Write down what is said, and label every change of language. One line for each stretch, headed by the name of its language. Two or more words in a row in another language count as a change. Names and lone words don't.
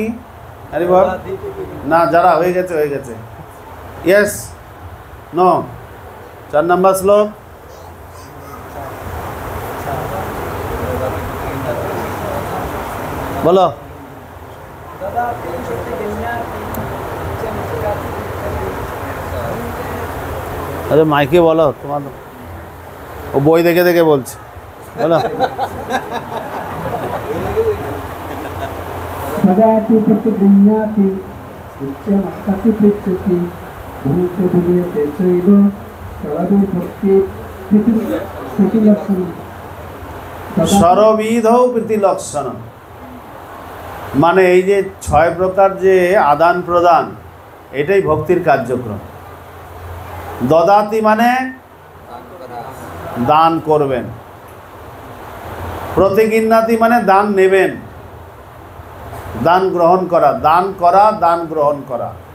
Bangla: আরে বল না, যারা হয়ে গেছে
English: yes no
Bangla: 4 নম্বর শ্লোক বলো। আরে মাইকে বলো, তোমার ও বই দেখে দেখে বলছে, বলো।
Sanskrit: ददाति प्रतिगृह्णाति उच्चमस्तति पृच्छति भूते भूयते चैव सर्वे भक्ति प्रीतिलक्षणम् সর্ববিধৌ প্রীতিলক্ষণ,
Bangla: মানে এই যে 6 প্রকার যে আদান প্রদান, এটাই ভক্তির কার্যক্রম। দদাতি মানে দান করবেন, প্রতিগৃহ্ণাতি মানে দান নেবেন, দান গ্রহণ করা, দান গ্রহণ করা।